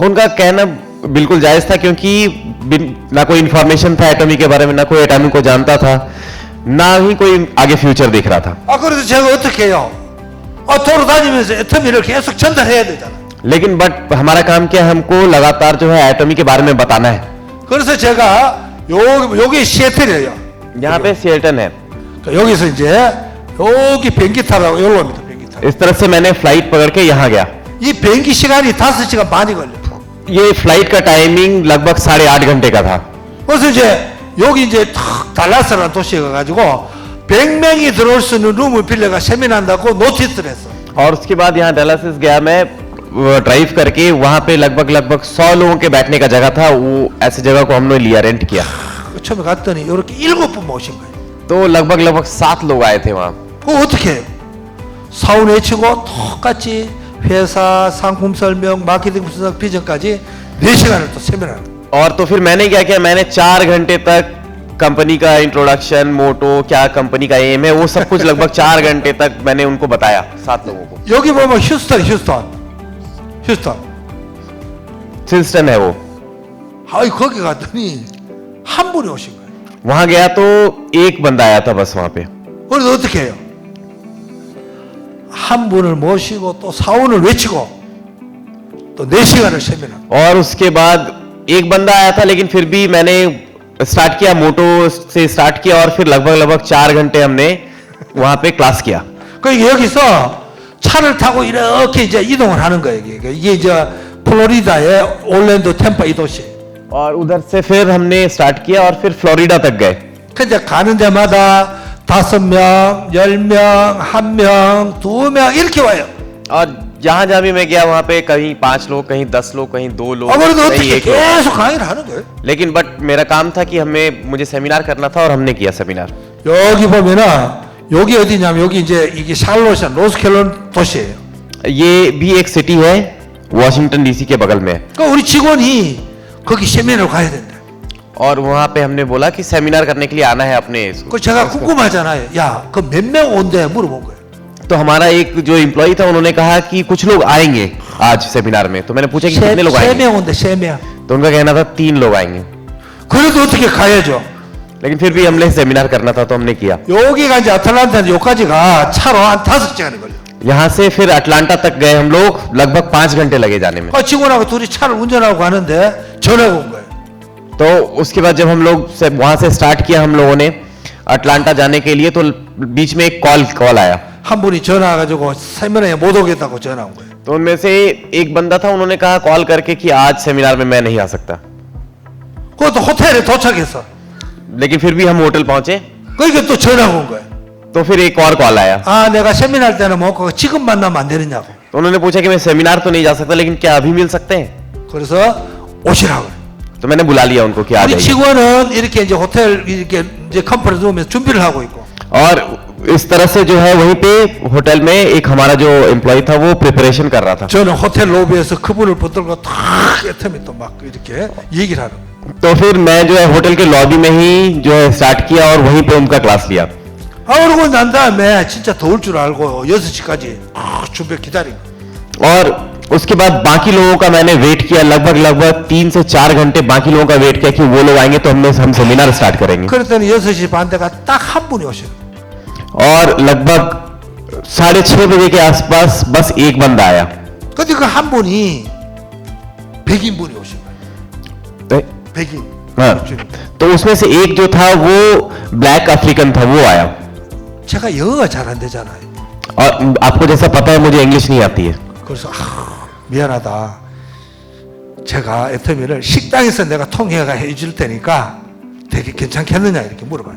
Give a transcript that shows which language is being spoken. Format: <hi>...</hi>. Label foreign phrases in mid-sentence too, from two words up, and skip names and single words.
<hi>उनका कहना बिल्कुल जायज था क्योंकि ना कोई इंफॉर्मेशन था एटॉमी के बारे में, ना कोई एटॉमी को जानता था, ना ही कोई आगे फ्यूचर देख रहा था।</hi> <ko>그래서 제가 어떻게 해요? 돌아다니면서 애터미를 계속 전달해야 되잖아.</ko> <hi>लेकिन बट हमारा काम क्या है, हमको लगातार जो है एटॉमी के बारे में बताना है।</hi> <ko>그래서 제가 여기 시애틀이에요.</ko> <hi>यहाँ पे सिएटन है।</hi> <ko>여기서 이제 여기 비행기 타라고 여기로 옵니다. 비행기 타.</ko> <hi>इस तरह से मैंने फ्लाइट पकड़ के यहाँ गया।</hi> <ko>이 비행기 시간이 5시간 반이 걸려.</ko> <hi>ये फ्लाइट का टाइमिंग लगभग 8.5 घंटे का था।</hi> <ko>그래서 이제 여기 이제 탁 달라스라는 도시에 가가지고 100명이 들어올 수 있는 룸을 빌려가 세미나한다고 노티스를 했어.</ko> <hi>और उसके बाद यहाँ डेलासिस गया मैं ड्राइव करके, वहां पे लगभग 100 लोगों के बैठने का जगह था, वो ऐसी जगह को हमने लिया, रेंट किया।</hi> <ko>처음에 갔더니 이렇게 7분 모신 거예요.</ko> <hi>तो लगभग 7 लोग आए थे वहां।</hi> <ko>그거 어떻게 해요? 사원 외치고 똑같이 회사 상품 설명, 마케팅 분석, 비전까지 4시간을 또 세미나를.</ko> <hi>और तो फिर मैंने क्या किया, मैंने 4 घंटे तक कंपनी का इंट्रोडक्शन, मोटो, क्या कंपनी का एम है, वो सब कुछ लगभग 4 घंटे तक मैंने उनको बताया 7 लोगों को।</hi> <ko>여기 보면 휴스턴.</ko> <hi>हिल्स्टन है वो।</hi> <ko>아이 거기 갔더니 한 분이 오신 거예요.</ko> <hi>वहां गया तो एक बंदा आया था बस वहां पे।</hi> <ko>그래서 어떻게 해요? 한 분을 모시고 또 사원을 외치고 또 4시간을 세미나.</ko> <hi>और उसके बाद एक बंदा आया था, लेकिन फिर भी मैंने स्टार्ट किया, मोटो से स्टार्ट किया, और फिर लगभग 4 घंटे हमने वहां पे क्लास किया।</hi> <ko>그러니까 여기서 차를 타고 이렇게 이제 이동을 하는 거예요. 이게 이제 플로리다의 올랜도, 템파 이 도시.</ko> <hi>और उधर से फिर हमने स्टार्ट किया और फिर फ्लोरिडा तक गए।</hi> <ko>근데 가는 데마다 5명, 10명, 1명, 2명 이렇게 와요.</ko> <hi>और जहां जहां भी मैं गया वहां पे कहीं 5 लोग, कहीं 10 लोग, कहीं 2 लोग,</hi> <ko>아무래도</ko> <hi>कहीं</hi> <ko>어떻게</ko> <hi>1 लोग।</hi> <ko>계속 강의를 하는 거예요.</ko> <hi>लेकिन बट मेरा काम था कि मुझे सेमिनार करना था और हमने किया सेमिनार।</hi> <ko>여기 보면은 여기 어디냐면 여기 이제 이게 샬롯이야, 노스캐롤라이나 도시예요.</ko> <hi>ये भी एक सिटी है वॉशिंगटन डीसी के बगल में।</hi> <ko>그러니까 우리 직원이 거기 세미나를 가야 된다.</ko> <hi>और वहां पे हमने बोला कि सेमिनार करने के लिए आना है अपने</hi> <ko>그 제가 궁금하잖아요. 야, 그 몇 명 온대 물어본 거예요.</ko> <hi>तो हमारा एक जो एम्प्लॉय था उन्होंने कहा कि कुछ लोग आएंगे आज सेमिनार में। तो मैंने पूछा कि कितने लोग आएंगे,</hi> <ko>3명 온대, 3명.</ko> <hi>तो उनका कहना था 3 लोग आएंगे।</hi> <ko>그래도 어떻게 가야죠.</ko> <hi>लेकिन फिर भी हमने सेमिनार करना था तो हमने किया।</hi> <ko>여기가 이제 아틀란타 여기까지가 차로 한 5시간이 걸려.</ko> <hi>यहाँ से फिर अटलांटा तक गए हम लोग, लगभग 5 घंटे लगे जाने में।</hi> <ko>직원하고 둘이 차를 운전하고 가는데 전화가 온 거예요.</ko> <hi>तो उसके बाद जब हम लोग वहां से स्टार्ट किया हम लोगों ने अटलांटा जाने के लिए, तो बीच में एक कॉल आया।</hi> <ko>한 분이 전화 가지고 세미나에 못 오겠다고 전화 온 거예요.</ko> <hi>तो उनमें से एक बंदा था, उन्होंने कहा कॉल करके कि आज सेमिनार में मैं नहीं आ सकता।</hi> <ko>그것도 호텔에 도착했어.</ko> <hi>लेकिन फिर भी हम होटल पहुंचे</hi> <ko>그러니까 또 전화가 온 거예요.</ko> <hi>तो फिर एक और कॉल आया।</hi> <ko>아, 내가 세미나 때는 못 가고 지금 만나면 안 되느냐고.</ko> <hi>तो उन्होंने पूछा कि मैं सेमिनार तो नहीं जा सकता, लेकिन क्या अभी मिल सकते हैं?</hi> <ko>그래서 오시라고.</ko> <hi>तो मैंने बुला लिया उनको कि आ</hi> <ko>우리</ko> <hi>जाइए।</hi> <ko>직원은 이렇게 이제 호텔 이렇게 이제 컨퍼런스 룸에서 준비를 하고 있고.</ko> <hi>और इस तरह से जो है वहीं पे होटल में एक हमारा जो एम्प्लॉय था वो प्रिपरेशन कर रहा था।</hi> <ko>저는 호텔 로비에서 그분을 붙들고 탁 애터미 또 막 이렇게 얘기를 하는 거예요.</ko> <hi>तो फिर मैं जो है होटल के लॉबी में ही जो है स्टार्ट किया और वहीं पे उनका क्लास लिया।</hi> <ko>그러고 난 다음에 진짜 더울 줄 알고 6시까지 준비 기다린 거예요.</ko> <hi>और उसके बाद बाकी लोगों का मैंने वेट किया, लगभग 3 से 4 घंटे बाकी लोगों का वेट किया कि वो लोग आएंगे तो हम सेमिनार स्टार्ट करेंगे।</hi> <ko>그랬더니 6시 반 때가 딱 한 분이 오셔요.</ko> <hi>और लगभग 6:30 बजे के आसपास बस एक बंदा आया।</hi> <ko>근데 그 한 분이 백인분이 오신 거예요. 백인.</ko> <hi>हाँ, तो उसमें से एक जो था वो</hi> <en>black African</en> <hi>था, वो आया।</hi> <ko>제가 영어가 잘 안 되잖아요.</ko> <hi>और आपको जैसा पता है मुझे इंग्लिश नहीं आती है।</hi> <ko>그래서 미안하다. 제가 애터미를 식당에서 내가 통역을 해줄 테니까 되게 괜찮겠느냐 이렇게 물어봤어요.</ko>